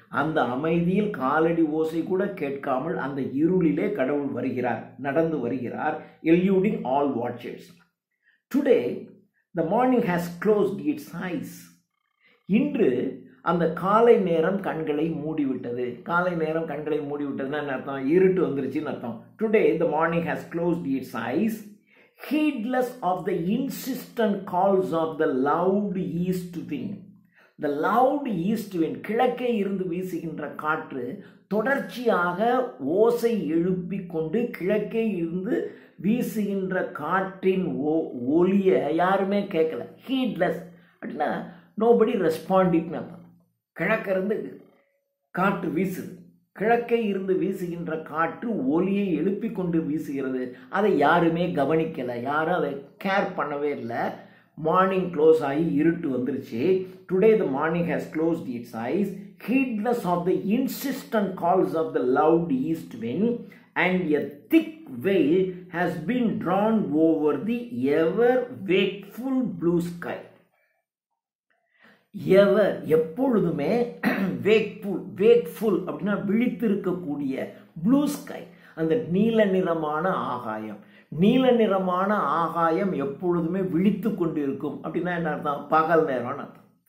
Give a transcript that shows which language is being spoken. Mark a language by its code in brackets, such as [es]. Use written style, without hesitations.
[ta] அந்த அமைதியில் காலடி ஓசை கூட கேட்காமல் அந்த இருளிலே கடவுள் வருகிறார், நடந்து வருகிறார். [en] Eluding all watchers. Today the morning has closed its eyes. [ta] இன்று அந்த காலை நேரம் கண்களை மூடிவிட்டது. காலை நேரம் கண்களை மூடிவிட்டதுன்னா என்ன அர்த்தம்? இருட்டு வந்துருச்சுன்னு அர்த்தம். [en] Today the morning has closed its eyes, heedless of the insistent calls of the loud east wind. The loud east wind, [ta] கிழக்கே இருந்து வீசுகின்ற காற்று தொடர்ச்சியாக ஓசை எழுப்பி கொண்டு கிழக்கே இருந்து வீசுகின்ற காற்றின் ஒலியை யாருமே கேட்கல. ஹீட்லெஸ் அப்படின்னா நோபடி ரெஸ்பாண்டிங்னு அர்த்தம். கிழக்கிருந்து காற்று வீசுது, கிழக்கே இருந்து வீசுகின்ற காற்று ஒலியை எழுப்பி கொண்டு வீசுகிறது. அதை யாருமே கவனிக்கலை, யாரும் அதை கேர் பண்ணவே இல்லை. மார்னிங் க்ளோஸ் ஆகி இருட்டு வந்துருச்சு. [en] Today the morning has closed its eyes, heedless of the insistent calls of the loud east wind, and a thick veil has been drawn over the ever wakeful blue sky. [ta] எவர் எப்பொழுதுமே wakeful அப்படின்னா விழித்திருக்கக்கூடிய, blue sky அந்த நீல நிறமான ஆகாயம். நீல நிறமான ஆகாயம் எப்பொழுதுமே விழித்து கொண்டு இருக்கும் அப்படின்னா என்ன அர்த்தம்? பகல் நேரம்னு அர்த்தம்.